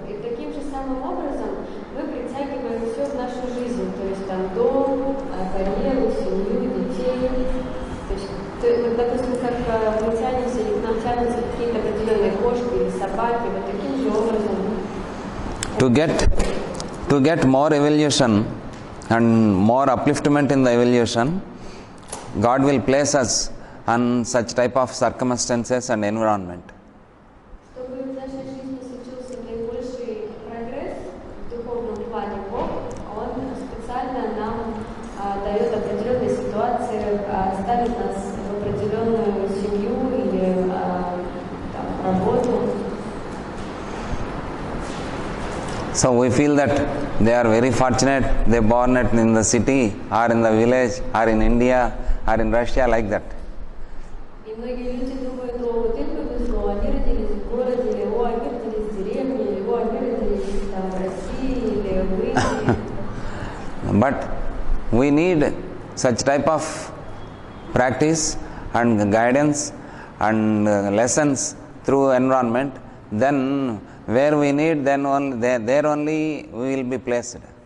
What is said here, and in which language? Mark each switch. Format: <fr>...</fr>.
<ru>И таким же самым образом мы притягиваем все в нашу жизнь. То есть там дом, карьеру, семью, детей. То есть, допустим, как мы тянемся, или к нам тянутся какие-то определенные кошки или собаки, вот таким же образом.</ru> <en>To get more evolution and more upliftment in the evolution, God will place us on such type of circumstances and environment.</en> <ru>Чтобы в нашей жизни случился наибольший прогресс в духовном плане, Бог, Он специально нам дает определенные ситуации, ставит нас в определенную семью или работу.</ru> <en>So we feel that they are very fortunate, they are born in the city or in the village or in India or in Russia, like that.</en> <ru>И многие люди думают, вот им повезло, они родились в городе, или они родились в деревне, или они родились там в России, или в Индии.</ru> <en>But we need such type of practice and guidance and lessons through environment, then where we need, then only there only we will be placed.</en>